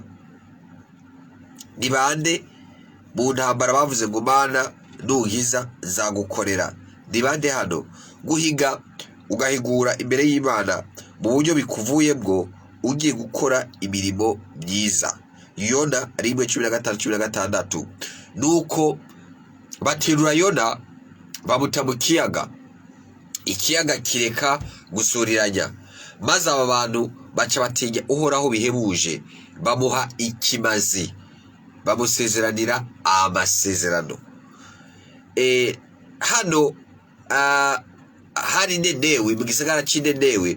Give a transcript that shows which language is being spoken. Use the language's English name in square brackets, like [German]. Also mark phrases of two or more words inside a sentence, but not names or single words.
[Rundi] Ni bande mu ntambara bavuze ngo Mana nuhiza zagukorera? Ni bande hano? Guhiga ugahigura imbere y'Imana mu buryo bikuvuyemwo, ugiye gukora imirimo myiza. Yona 1:15-16 nuko baterura Yona bamuta mu kiyaga, ikiyaga kireka gusuriranya, maze aba bantu baca batinya Uhoraho bihebuje, bamuha ikimazi, bamusezeranira amasezerano. Hano hari Nenewe, mu gisagara cy'Inenewe.